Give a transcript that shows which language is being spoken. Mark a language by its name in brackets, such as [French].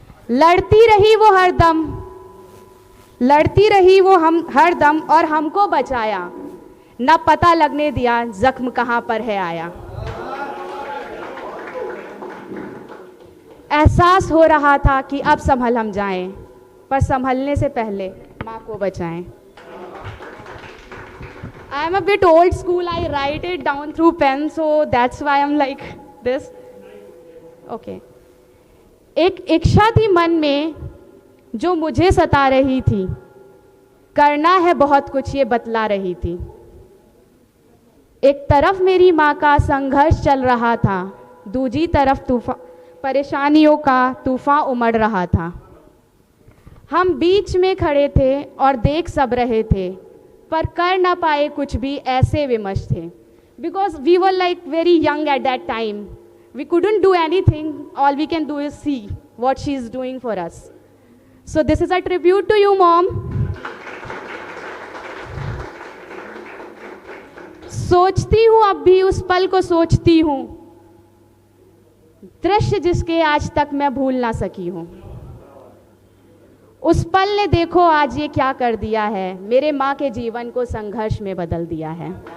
[Hindi] लड़ती रही वो हरदम, लड़ती रही वो हम हरदम और हमको बचाया, न पता लगने दिया जख्म कहाँ पर है आया। एहसास हो रहा था कि अब संभल हम जाएं, पर संभलने से पहले माँ को बचाएं। [English] I am a bit old school. I write it down through pen, so that's why I'm like this. Okay. [Hindi] एक इच्छा थी मन में जो मुझे सता रही थी, करना है बहुत कुछ ये बतला रही थी। एक तरफ मेरी माँ का संघर्ष चल रहा था, दूसरी तरफ परेशानियों का तूफान उमड़ रहा था। हम बीच में खड़े थे और देख सब रहे थे, पर कर ना पाए कुछ भी, ऐसे विमश थे। [English] Because we were like very young at that time. We couldn't do anything. All we can do is see what she is doing for us. So this is a tribute to you, Mom. [Hindi] सोचती हूँ अब भी उस पल को सोचती हूँ, दृश्य जिसके आज तक मैं भूल ना सकी हूँ। उस पल ने देखो आज ये क्या कर दिया है, मेरे माँ के जीवन को संघर्ष में बदल दिया है।